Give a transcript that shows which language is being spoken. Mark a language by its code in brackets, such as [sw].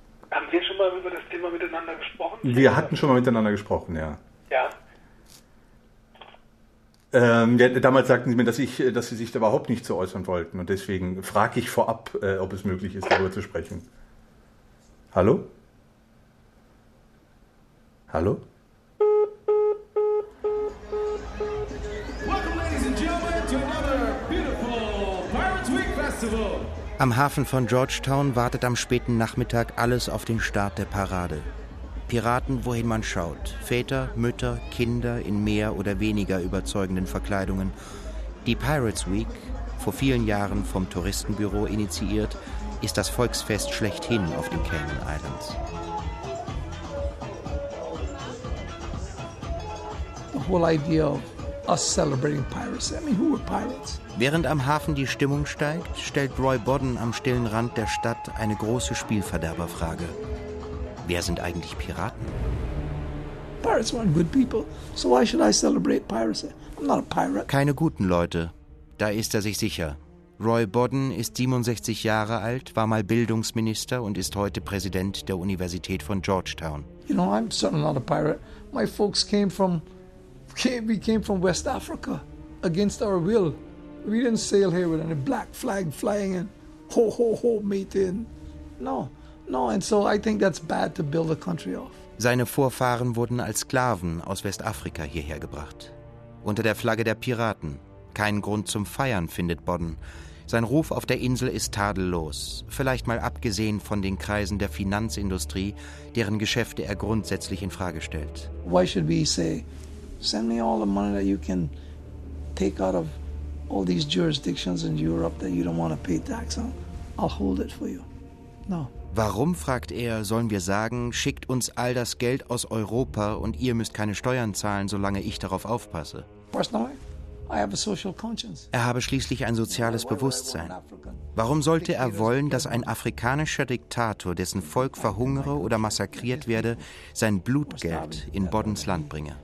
[de] Haben wir schon mal über das Thema miteinander gesprochen? Wir hatten schon mal miteinander gesprochen, ja. Ja. Damals sagten Sie mir, dass Sie sich da überhaupt nicht so äußern wollten. Und deswegen frage ich vorab, ob es möglich ist, darüber zu sprechen. Hallo? Hallo? [en] Welcome, ladies and gentlemen, to another beautiful Pirates Week Festival. [de] Am Hafen von Georgetown wartet am späten Nachmittag alles auf den Start der Parade. Piraten, wohin man schaut. Väter, Mütter, Kinder in mehr oder weniger überzeugenden Verkleidungen. Die Pirates Week, vor vielen Jahren vom Touristenbüro initiiert, ist das Volksfest schlechthin auf den Cayman Islands. [en] The whole idea of us celebrating pirates. I mean, who were pirates? [de] Während am Hafen die Stimmung steigt, stellt Roy Bodden am stillen Rand der Stadt eine große Spielverderberfrage. Wer sind eigentlich Piraten? [en] Pirates weren't good people, so why should I celebrate piracy? I'm not a pirate. [de] Keine guten Leute, da ist er sich sicher. Roy Bodden ist 67 Jahre alt, war mal Bildungsminister und ist heute Präsident der Universität von Georgetown. [en] You know, I'm certainly not a pirate. My folks came from West Africa against our will. We didn't sail here with any black flag flying in. Ho ho ho, mate in. No. No, and so I think that's bad to build a country off. [de] Seine Vorfahren wurden als Sklaven aus Westafrika hierher gebracht. Unter der Flagge der Piraten. Kein Grund zum Feiern, findet Bodden. Sein Ruf auf der Insel ist tadellos, vielleicht mal abgesehen von den Kreisen der Finanzindustrie, deren Geschäfte er grundsätzlich in Frage stellt. [en] Why should we say, send me all the money that you can take out of all these jurisdictions in Europe that you don't want to pay tax on? I'll hold it for you. No. [de] Warum, fragt er, sollen wir sagen, schickt uns all das Geld aus Europa und ihr müsst keine Steuern zahlen, solange ich darauf aufpasse? [en] Personally, I have a social conscience. [de] Er habe schließlich ein soziales Bewusstsein. Warum sollte er wollen, dass ein afrikanischer Diktator, dessen Volk verhungere oder massakriert werde, sein Blutgeld in Boddens Land bringe?